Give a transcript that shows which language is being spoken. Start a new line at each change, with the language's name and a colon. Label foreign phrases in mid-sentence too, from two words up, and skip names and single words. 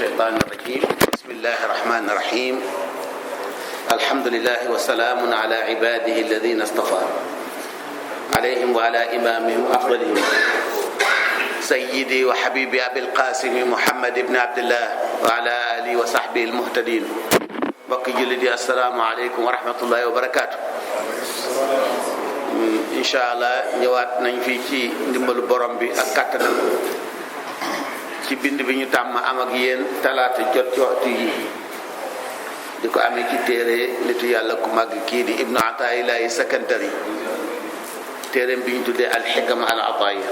Arabic: الشيطان الرجيم بسم الله الرحمن الرحيم الحمد لله وسلام على عباده الذين اصطفى عليهم وعلى إمامهم أفضلهم سيدي وحبيبي أبي القاسم محمد بن عبد الله وعلى آله وصحبه المهتدين
Wolof: mbokki jullit yi
Arabic: السلام عليكم ورحمة الله وبركاته. إن شاء الله
Wolof: ñëwaat nañ fii ci ndimbalu borom bi ak kattanam ci bind bi ñu tàmm am ak yéen talaata jot ci waxtu yi di ko amee ci téere nitu yàlla ku màgg kii di ibnu ataayillahi sakandari téereem bi ñu tuddee alxikam al ataaya.